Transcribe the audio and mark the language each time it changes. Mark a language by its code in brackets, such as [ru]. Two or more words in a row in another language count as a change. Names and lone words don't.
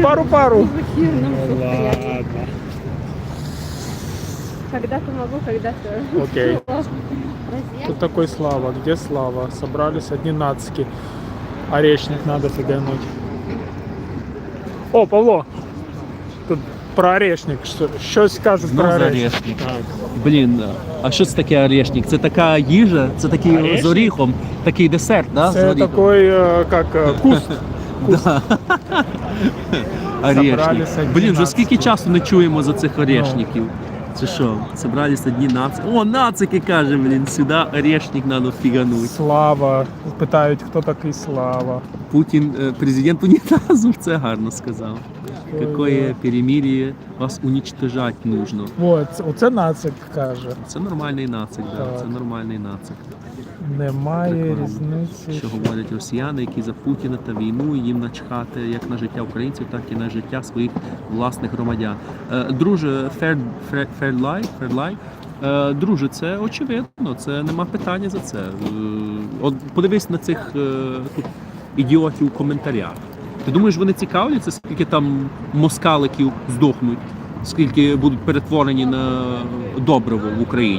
[ru] Пару-пару. Не в эфирном состоянии. Ладно. Когда-то могу, когда-то. Окей. Разъем. Тут такой Слава. Где Слава? Собрались одни нацики. Орешник надо фигануть. О, Павло! [uk] Тут про орешник. Щось кажуть про Знов за орешник. орешник. Блін, а що це таке орешник? Це така їжа, це такий Орешник? з оріхом, такий десерт, да? з Це оріхом? такий, як куст. Орешник. Собралися Блін, вже нацики. скільки часу не чуємо за цих орешників. Це що? Собралися дні нацики. О, нацики, каже, блін, сюди орешник надо фігануть. Слава. Питають, хто такий Слава. Путін, президент унітазу, це гарно сказав. [ru] Какое перемирие, вас уничтожать нужно. [uk] Оце нацик каже. Це нормальний нацик, да. Так. Це нормальний нацик. Немає Прикольно. різниці. Що говорять росіяни, які за Путіна та війну, їм начхати як на життя українців, так і на життя своїх власних громадян. Друже, [en] fair life. [uk] Друже, це очевидно, це нема питання за це. От подивись на цих тут ідіотів у коментарях. Ти думаєш, вони цікавляться, скільки там москаликів здохнуть, скільки будуть перетворені на добриво в Україні?